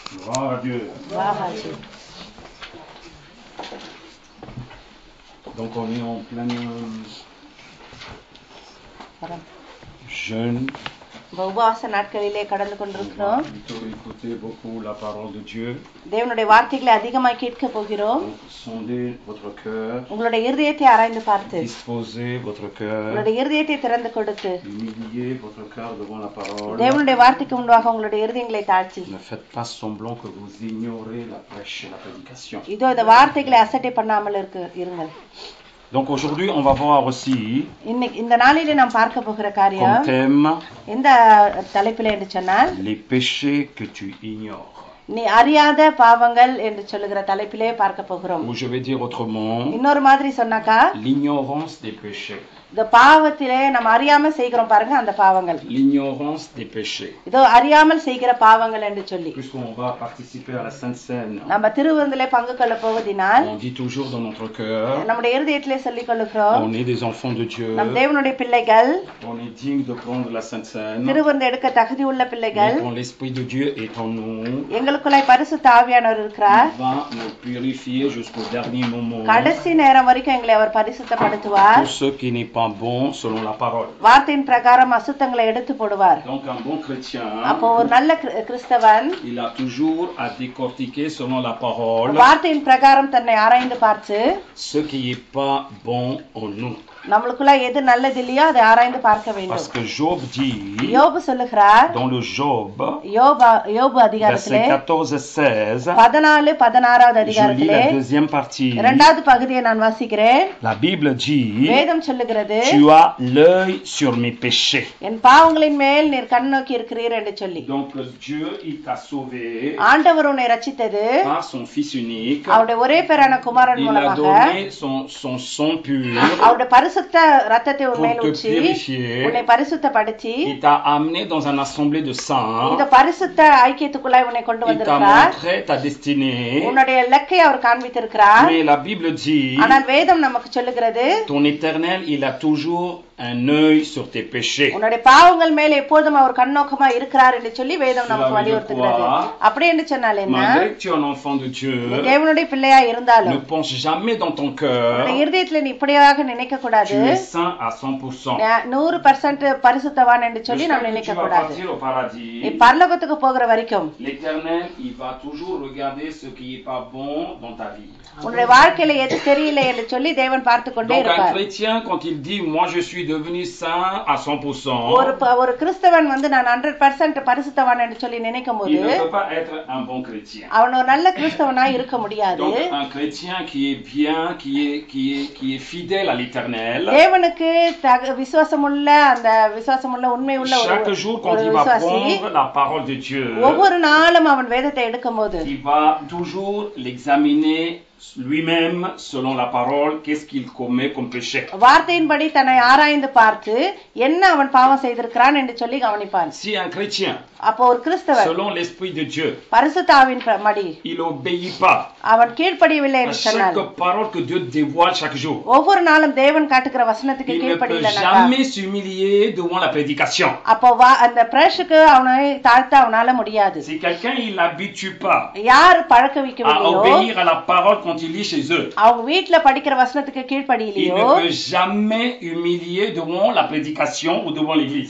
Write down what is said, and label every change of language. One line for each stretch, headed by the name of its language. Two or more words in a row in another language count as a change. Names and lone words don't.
French: Gloire à Dieu. Donc on est en plein jeûne.
Tamil: உபவாச நாட்களிலே கடந்து கொண்டிருக்கிறோம்.
French: Écoutez beaucoup la parole de Dieu.
Tamil: தேவனுடைய வார்த்தைகளை அதிகமாக கேட்க போகிறோம்.
French: Sondez votre cœur.
Tamil: உங்களுடைய இருதயத்தை ஆராய்ந்து பார்த்து.
French: Disposez votre cœur.
Tamil: உங்களுடைய இருதயத்தை திறந்து கொடுத்து.
French: Humiliez votre cœur devant la parole.
Tamil: தேவனுடைய வார்த்தைக்கு முன்பாக உங்களுடைய இருதயங்களை தாழ்த்தி.
French: Ne faites pas semblant que vous ignorez la prêche et la prédication.
Tamil: இதோ இந்த வார்த்தைகளை அசட்டை பண்ணாமல் இருங்கள்.
French: Donc aujourd'hui, on va voir aussi
Tamil: இந்த நாளிலே நாம் பார்க்க போகிற காரியம்
French: comme thème
Tamil: இந்த தலைப்பிலே என்று சொன்னால்
French: les péchés que tu ignores.
Tamil: நீ அறியாத பாவங்கள் என்று சொல்லுகிற தலைப்பிலே பார்க்க போகிறோம்.
French: Ou je vais dire autrement,
Tamil: இன்னொரு மாதிரி சொன்னாக்கா
French: l'ignorance des péchés.
Tamil: இந்த பாவத்திலே நம்ம அறியாம செய்கிறோம் பாருங்க அந்த பாவங்கள்.
French: L'ignorance des péchés.
Tamil: இதோ அறியாமல் செய்கிற பாவங்கள் என்று சொல்லி.
French: Puisqu'on va participer à la Sainte Seine.
Tamil: நம்ம திருவிருந்திலே பங்கு கொள்ள போவதினால்
French: On dit toujours dans notre cœur.
Tamil: நம்முடைய இருதயத்திலே சொல்லிக் கொள்கிறோம்.
French: On est des enfants de Dieu.
Tamil: நம் தேவனுடைய பிள்ளைகள்.
French: On est digne de prendre la Sainte Seine.
Tamil: திருவிருந்து எடுக்க தகுதி உள்ள பிள்ளைகள்.
French: Quand l'Esprit de Dieu est en nous.
Tamil: எங்களுக்குள்ளே பரிசுத்த ஆவியானவர் இருக்கிறார்.
French: Il va nous purifier jusqu'au dernier moment.
Tamil: கடைசி நேரம் வரைக்கும் எங்களை அவர் பரிசுத்தப்படுத்துவார்.
French: Pour ceux qui n'est pas bon selon la parole.
Tamil: வார்த்தையின் பிரகாரம் அசுத்தங்களை எடுத்து போடுவார்.
French: Donc un bon chrétien,
Tamil: அப்போ ஒரு நல்ல கிறிஸ்தவன்
French: il a toujours à décortiquer selon la parole
Tamil: வார்த்தையின் பிரகாரம் தன்னை ஆராய்ந்து பார்த்து
French: ce qui est pas bon en nous.
Tamil: நம்மளுக்குள்ள எது நல்லது இல்லையோ அதை ஆராய்ந்து பார்க்க வேண்டும்.
French: Parce que Job dit
Tamil: யோபு சொல்லுகிறார்
French: dans le Job
Tamil: யோபு அதிகாரத்திலே
French: 14-16
Tamil: 14-16வது
French: je lis
Tamil: அதிகாரத்திலே
French: la deuxième partie.
Tamil: இரண்டாவது பகுதியை நான் வாசிக்கிறேன்.
French: La Bible dit
Tamil: வேதம் சொல்லுகிறது
French: tu as l'œil sur mes péchés.
Tamil: என் பாவங்களின் மேல் நீர் கண்ணோக்கி இருக்கிறீர் என்று சொல்லி.
French: Donc Dieu il t'a sauvé
Tamil: ஆண்டவர் உன்னை ரட்சித்தது
French: par son fils unique.
Tamil: அவருடைய ஒரே பேரான குமாரன்
French: Il a
Tamil: மூலமாக
French: donné son sang pur.
Tamil: அவருடைய பரிசுத்த ரத்தத்தை உன் மேல் ஊற்றி உன்னை பரிசுத்தப்படுத்தி
French: il t'a amené dans un assemblée de saints.
Tamil: இந்த பரிசுத்த ஐக்கியத்துக்குள்ளாய் உன்னை கொண்டு
French: Il t'a
Tamil: வந்திருக்கிறார்.
French: montré ta destinée.
Tamil: உன்னுடைய இலக்கை அவர் காண்பித்திருக்கிறார்.
French: Mais la Bible dit
Tamil: ஆனால் வேதம் நமக்கு சொல்லுகிறது
French: ton éternel il a toujours un œil sur tes péchés.
Tamil: உன்னுடைய பாவங்கள் மேல் எப்போதும் அவர் கண்ணோக்கமா இருக்கிறார் என்று சொல்லி வேதம் நமக்கு வலியுறுத்துகிறது. அப்படி என்று சொன்னால் என்ன?
French: Malgré que tu es un enfant de Dieu,
Tamil: தேவனுடைய பிள்ளையா இருந்தாலும்
French: ne pense jamais dans ton cœur
Tamil: உன்னுடைய இருதயத்துல நீ இப்படியாக நினைக்க கூடாது
French: tu es saint à 100%.
Tamil: 100% பரிசுத்தவான் என்று சொல்லி நாம் நினைக்க கூடாது. நீ பரலோகத்துக்கு போகிற வரைக்கும்
French: l'Éternel il va toujours regarder ce qui est pas bon dans ta vie.
Tamil: உன்னுடைய வாழ்க்கையில எது தெரியல என்று சொல்லி தேவன் பார்த்து கொண்டே
French: Donc un
Tamil: இருப்பார்.
French: chrétien quand il dit moi je suis devenu saint à 100%,
Tamil: ஒரு கிறிஸ்தவன் வந்து நான் 100% பரிசுத்தவான் என்று சொல்லி நினைக்கும்போது
French: il ne peut pas être un bon chrétien.
Tamil: அவன் ஒரு நல்ல கிறிஸ்தவனா இருக்க முடியாது.
French: Donc un chrétien qui est bien, qui est fidèle à l'Éternel,
Tamil: தேவனுக்கு விசுவாசமுள்ள அந்த விசுவாசமுள்ள உண்மையுள்ள
French: chaque jour quand il va prendre la parole de Dieu,
Tamil: ஒவ்வொரு நாளும் அவன் வேதத்தை எடுக்கும்போது
French: il va toujours l'examiner lui-même selon la parole, qu'est-ce qu'il commet comme péché.
Tamil: வார்த்தையின்படி தன்னை ஆராய்ந்து பார்த்து என்ன அவன் பாவம் செய்திருக்கிறான் என்று சொல்லி கவனிப்பான்.
French: Si un chrétien,
Tamil: அப்போ ஒரு கிறிஸ்தவன்
French: selon l'Esprit de Dieu,
Tamil: பரிசுத்த ஆவியின் படி
French: il obéit pas
Tamil: அவன் கீழ்ப்படியவில்லை
French: à
Tamil: என்று சொன்னான்,
French: chaque parole que Dieu dévoile chaque jour,
Tamil: ஒவ்வொரு நாளும் தேவன் காட்டுகிற வசனத்துக்கு
French: il ne peut
Tamil: கீழ்ப்படியலனா
French: jamais s'humilier devant la prédication.
Tamil: அப்போ அந்த பிரேஷுக்கு அவனை தாழ்த்த அவனால முடியாது.
French: Si quelqu'un il n'habitue pas
Tamil: யார் பழக்க
French: à
Tamil: வைக்கவில்லையோ
French: obéir à la parole quand il lit chez eux,
Tamil: அவங்க வீட்ல படிக்கிற வசனத்துக்கு
French: il
Tamil: கீழ்ப்படியலையோ
French: ne peut jamais humilier devant la prédication ou devant l'église.